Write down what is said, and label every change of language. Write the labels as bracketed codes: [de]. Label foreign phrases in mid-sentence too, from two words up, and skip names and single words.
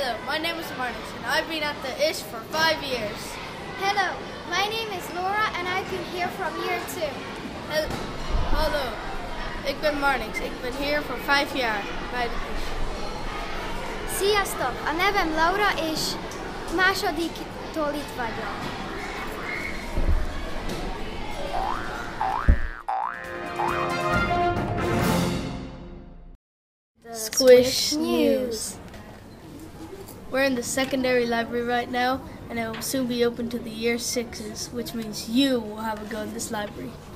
[en] my name is Marnix and I've been at the ISH for 5 years. Hello, my name is Laura and I've been here from year 2. [nl] Hallo, ik ben Marnix. Ik ben hier voor 5 jaar bij de ISH. [hu] Sziasztok, a nevem Laura és másodiktól itt vagyok. [en] Squish News. We're in the secondary library right now, and it will soon be open to the year 6s, which means you will have a go in this library.